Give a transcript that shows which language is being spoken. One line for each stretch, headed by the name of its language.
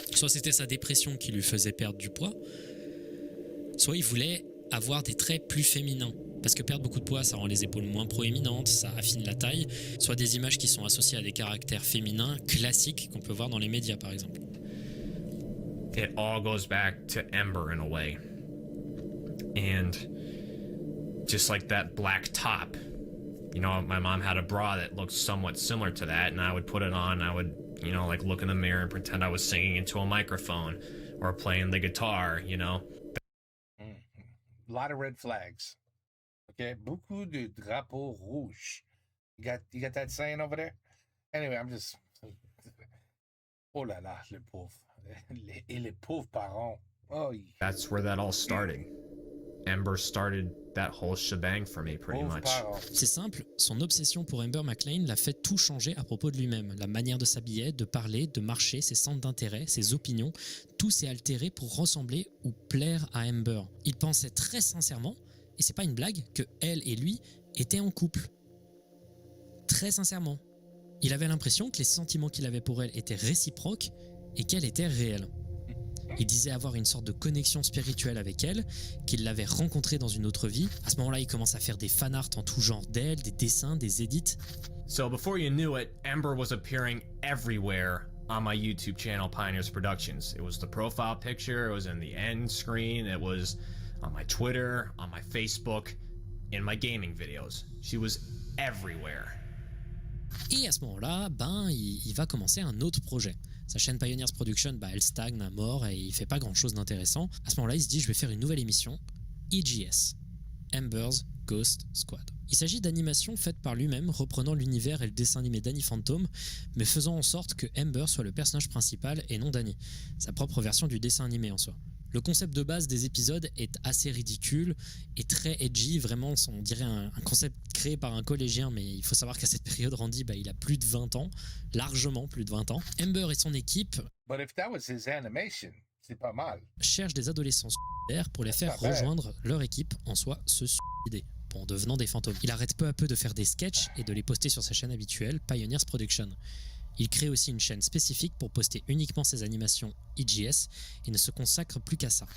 French: Soit c'était sa dépression qui lui faisait perdre du poids, soit il voulait avoir des traits plus féminins. Parce que perdre beaucoup de poids, ça rend les épaules moins proéminentes, ça affine la taille, soit des images qui sont associées à des caractères féminins classiques qu'on peut voir dans les médias par exemple.
English: it all goes back to Ember in a way. And just like that black top, you know, my mom had a bra that looked somewhat similar to that, and I would put it on, I would, you know, like look in the mirror and pretend I was singing into a microphone or playing the guitar, you know. A lot of red flags.
French: Okay, beaucoup de drapeaux rouges.
English: You got that saying over there? Anyway, I'm just.
French: Oh là là, le pauvre. Et les pauvres parents. Oh,
English: That's where that all started. Ember started that whole shebang for me, pretty
French: pauvres
English: much.
French: parents. C'est simple, son obsession pour Amber McLean l'a fait tout changer à propos de lui-même. La manière de s'habiller, de parler, de marcher, ses centres d'intérêt, ses opinions, tout s'est altéré pour ressembler ou plaire à Amber. Il pensait très sincèrement, et c'est pas une blague, que elle et lui étaient en couple. Très sincèrement. Il avait l'impression que les sentiments qu'il avait pour elle étaient réciproques et qu'elle était réelle. Il disait avoir une sorte de connexion spirituelle avec elle, qu'il l'avait rencontrée dans une autre vie. À ce moment-là, il commence à faire des fanarts en tout genre d'elle, des dessins, des edits.
English: So before you knew it, Ember was appearing everywhere on my YouTube channel, Pioneers Productions. It was the profile picture, it was in the end screen, it was on my Twitter, on my Facebook, in my gaming videos. She was everywhere.
French: Et à ce moment-là, il va commencer un autre projet. Sa chaîne Pioneers Production, elle stagne à mort et il fait pas grand-chose d'intéressant. À ce moment-là, il se dit, je vais faire une nouvelle émission, EGS, Ember's Ghost Squad. Il s'agit d'animations faites par lui-même, reprenant l'univers et le dessin animé Danny Phantom, mais faisant en sorte que Ember soit le personnage principal et non Danny, sa propre version du dessin animé en soi. Le concept de base des épisodes est assez ridicule et très edgy, vraiment on dirait un concept créé par un collégien, mais il faut savoir qu'à cette période Randy il a plus de 20 ans, largement plus de 20 ans. Ember et son équipe
English: But if that was his animation,
French: c'est pas mal. cherchent des adolescents suicidaires pour les faire rejoindre leur équipe, en soi se suicider, en devenant des fantômes. Il arrête peu à peu de faire des sketchs et de les poster sur sa chaîne habituelle, Pioneers Production. Il crée aussi une chaîne spécifique pour poster uniquement ses animations EGS et ne se consacre plus qu'à ça.